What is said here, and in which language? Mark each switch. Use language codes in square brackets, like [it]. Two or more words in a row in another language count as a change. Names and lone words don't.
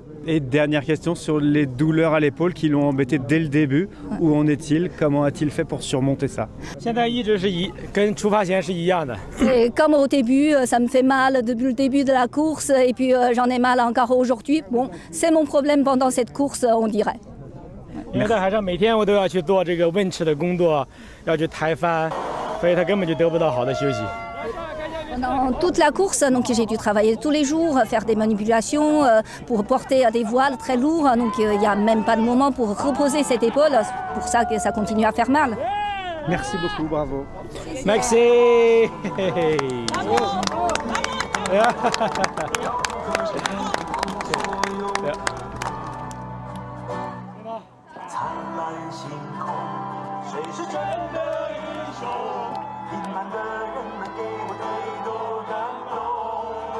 [fr] Et dernière question sur les douleurs à l'épaule qui l'ont embêté dès le début. Où en est-il? Comment a-t-il fait pour surmonter ça? C'est comme au début, ça me fait mal depuis le début de la course et puis j'en ai mal encore aujourd'hui. Bon, c'est mon problème pendant cette course, on dirait. [zh] 因为在海上每天我都要去做这个问齿的工作，要去抬帆，所以他根本就得不到好的休息。 [fr] Pendant toute la course, donc j'ai dû travailler tous les jours, faire des manipulations pour porter des voiles très lourds. Donc il n'y a même pas de moment pour reposer cette épaule. C'est pour ça que ça continue à faire mal. Merci beaucoup, bravo. Merci. [zh] 灿烂星空，谁是真的英雄？平凡的人们给我太多感动。